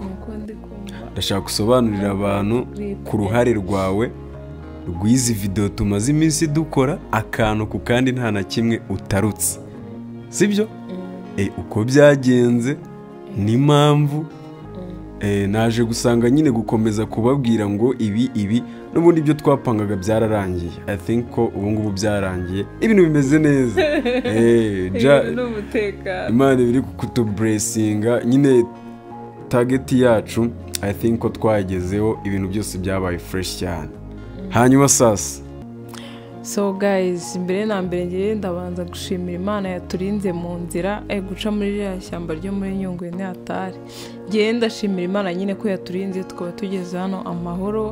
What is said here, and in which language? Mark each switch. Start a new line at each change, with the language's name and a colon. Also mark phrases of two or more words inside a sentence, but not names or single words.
Kinyarwanda: Ndashaka gusobanurira abantu ku ruhare rwawe rw'izi video tumaze iminsi dukora akantu ku kandi nta na kimwe utarutse, sibyo? Uko byagenze n'impamvu naje gusanga nyine gukomeza kubabwira ngo ibi n'ubundi ibyo twapangaga byararangiye.
English: I think
Kinyarwanda: ko ubu ngubu byarangiye ibintu bimeze neza. Imana biri kutublessinga nyine target yacu.
English: I think
Kinyarwanda: ko twagezeho ibintu byose byabaye fresh cyane. Hanyuma sasa
English: so guys,
Kinyarwanda: mbere na mbere ngiye ndabanza gushimira Imana yaturinze mu nzira guca muri ya shyamba ryo muri Nyungwe ne atari. Ngiye ndashimira Imana nyine ko yaturinze tukaba tugeze hano amahoro.